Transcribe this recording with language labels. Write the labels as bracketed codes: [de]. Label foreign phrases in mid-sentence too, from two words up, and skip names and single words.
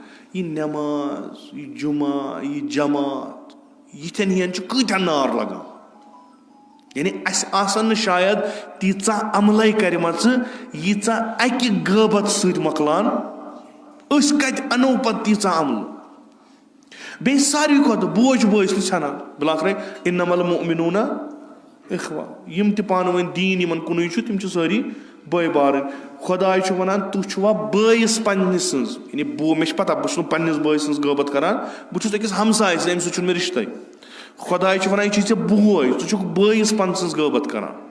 [ks] یہِ نٮ۪ماز یہِ جُمعہ یہِ جماعت یِتھٮ۪ن ہِوٮ۪ن چھُ کۭتیاہ نار لگان یعنی اَسہِ آسن نہٕ شاید تیٖژاہ عملے کَرِمَژٕ ییٖژاہ اَکہِ غٲبت سۭتۍ مۄکلان أسۍ کَتہِ اَنو پَتہٕ تیٖژاہ عملہٕ بیٚیہِ ساروی کھۄتہٕ بوج بٲیِس نہٕ ژھٮ۪نان بِلاخرے [ar] اِنَمَا الْمُؤْمِنُونَ اِخوہ [ks] یِم تہِ پانہٕ ؤنۍ دیٖن یِمن کُنُے چھُ تِم چھِ سٲری بٲے بارٕنۍ خۄداے چھُ وَنان تُہۍ چھُوا بٲیِس پنٛنہِ سٕنٛز یعنی مےٚ چھِ پَتہ بہٕ چھُس نہٕ پنٛنِس بٲے سٕنٛز غٲبت کَران بہٕ چھُس أکِس ہمساے سٕنٛز اَمہِ سۭتۍ چھُنہٕ مےٚ رِشتَے خۄداے چھُ وَنان یہِ چھُے ژےٚ بوے ژٕ چھُکھ بٲیِس پنہٕ سٕنٛز غٲبت کَران